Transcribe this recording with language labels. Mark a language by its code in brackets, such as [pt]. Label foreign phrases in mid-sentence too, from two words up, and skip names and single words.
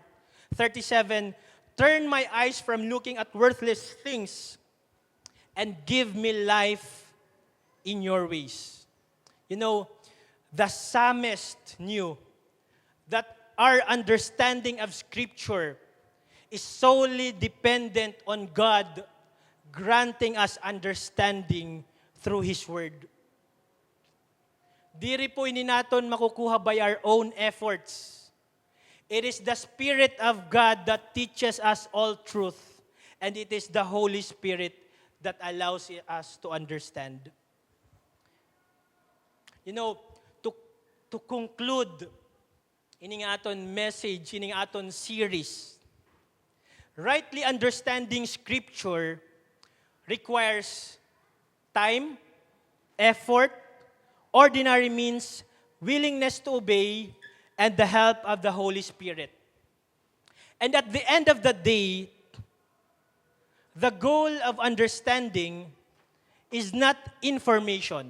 [en] 37, turn my eyes from looking at worthless things and give me life in your ways. You know, the psalmist knew that our understanding of Scripture is solely dependent on God granting us understanding through His Word. [war] Diri po ini naton makukuha [en] by our own efforts. It is the Spirit of God that teaches us all truth, and it is the Holy Spirit that allows us to understand. You know, to conclude [war] ining aton [en] message, [war] ining aton [en] series, rightly understanding Scripture requires time, effort, ordinary means, willingness to obey, and the help of the Holy Spirit. And at the end of the day, the goal of understanding is not information.